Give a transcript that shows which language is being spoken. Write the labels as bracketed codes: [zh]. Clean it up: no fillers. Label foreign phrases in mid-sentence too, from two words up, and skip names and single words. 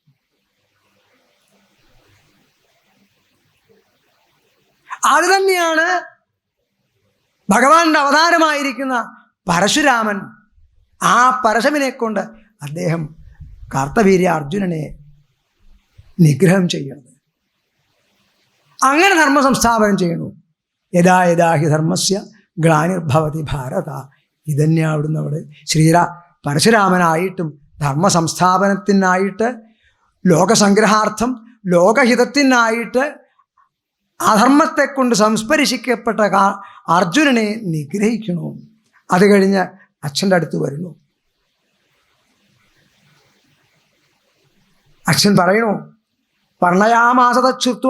[ml] അത് തന്നെയാണ് ഭഗവാന്റെ അവതാരമായിരിക്കുന്ന പരശുരാമൻ. ആ പരശുവിനെ കൊണ്ട് അദ്ദേഹം കാർത്തവീര്യ അർജുനനെ നിഗ്രഹം ചെയ്യണത്. അങ്ങനെ ധർമ്മ സംസ്ഥാപനം ചെയ്യണു. [sa] യഥാ യഥാ ഹി ധർമ്മസ്യ ഗ്ലാനിർഭവതി ഭാരത. [ml] ഇതന്നെ അവിടുന്ന് അവിടെ പരശുരാമനായിട്ടും ധർമ്മ സംസ്ഥാപനത്തിനായിട്ട്, ലോകസംഗ്രഹാർത്ഥം, ലോകഹിതത്തിനായിട്ട് അധർമ്മത്തെ കൊണ്ട് സംസ്പരിശിക്കപ്പെട്ട അർജുനനെ നിഗ്രഹിക്കണു. അത് കഴിഞ്ഞ് അച്ഛൻ്റെ അടുത്ത് വരുന്നു. അച്ഛൻ പറയണു, പർണയാമാസതച്ഛുത്വ.